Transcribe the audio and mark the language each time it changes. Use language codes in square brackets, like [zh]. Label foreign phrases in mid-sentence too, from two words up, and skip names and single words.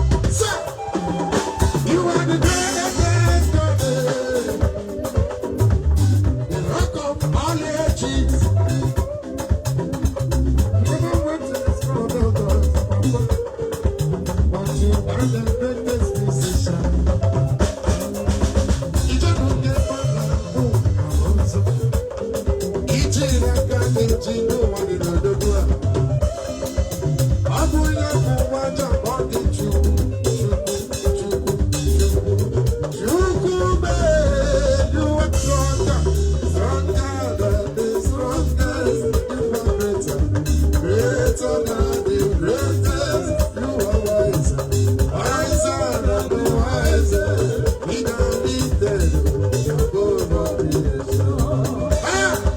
[en] Sir, you are the greatest God, the Rock of all ages. Never went to this world, oh God. But you are the greatest musician. [ig] Ije bụ nke mmadụ bụ ọzọ. Ije ire aka na-eji n'ụwa dị n'odogwu a. Ọ bụ ya bụ nwa ajọ, ọ dị jụụ, jụụ, jụụ, jụụ. [en] You are stronger, stronger than the strongest. You are greater, greater than the greatest. You are wiser, wiser than the wisest. We don't need them. You are above all creation. Ah!